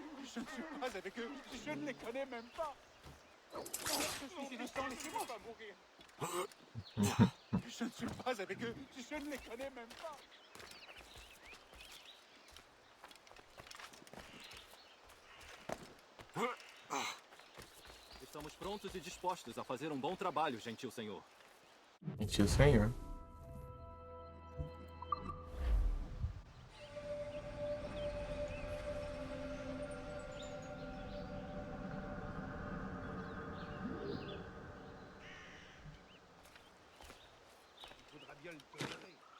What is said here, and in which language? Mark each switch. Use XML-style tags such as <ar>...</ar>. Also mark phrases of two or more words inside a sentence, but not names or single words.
<fr>Je ne suis pas avec eux. Je ne les connais même pas. Je suis innocent, laissez-moi pas mourir. Je ne suis pas avec eux. Je ne les connais même pas.</fr> <pt>Estamos prontos e dispostos a fazer um bom trabalho, gentil senhor. Gentil senhor.</pt> <fr>Il faudra bien le tolérer.</fr>